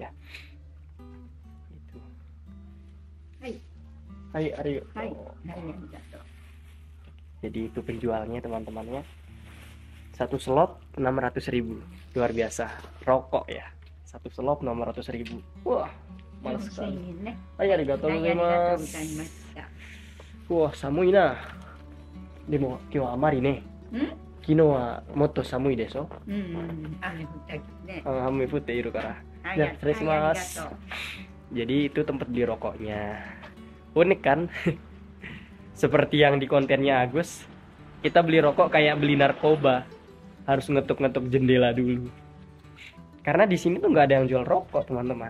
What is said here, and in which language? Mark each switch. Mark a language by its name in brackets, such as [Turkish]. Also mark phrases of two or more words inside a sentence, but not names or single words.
[Indonesian] Itu. Hai. Jadi itu penjualnya teman-temannya. Satu slop 600.000, luar biasa. Rokok ya, satu slop 600.000. Wah, males sekali. [Japanese] ありがとうございます。わあ、寒いな. でも、今日はあまりね。昨日はもっと寒いです. 雨降っているから. [Indonesian] Ya, terima kasih. Jadi itu tempat beli rokoknya. Unik kan? Seperti yang di kontennya Agus. Kita beli rokok kayak beli narkoba. Harus ngetuk-ngetuk jendela dulu. Karena di sini tuh nggak ada yang jual rokok, teman-teman.